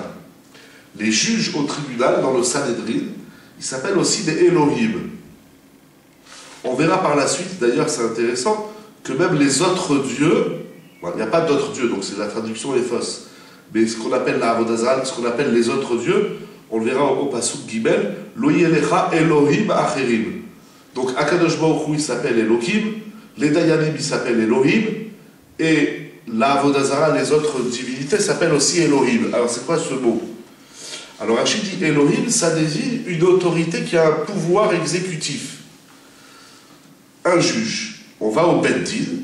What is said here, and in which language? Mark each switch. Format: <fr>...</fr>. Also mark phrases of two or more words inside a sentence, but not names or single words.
<fr>Les juges au tribunal, dans le Sanhedrin, ils s'appellent aussi des Elohim. On verra par la suite, d'ailleurs c'est intéressant, que même les autres dieux, il n'y a pas d'autres dieux, donc la traduction est fausse, mais ce qu'on appelle la</fr> <he>עבודה זרה,</he> <fr>ce qu'on appelle les autres dieux, on le verra au</fr> <he>פסוק ג, לא יהיה לך אלהים אחרים. Donc הקדוש ברוך הוא,</he> <fr>il s'appelle Elohim, les Dayanim, ils s'appellent Elohim, et la</fr> <he>עבודה זרה,</he> <fr>les autres divinités, s'appellent aussi Elohim. Alors c'est quoi ce mot? Alors Rachid dit Elohim, ça désigne une autorité qui a un pouvoir exécutif. Un juge. On va au Beddin.</fr>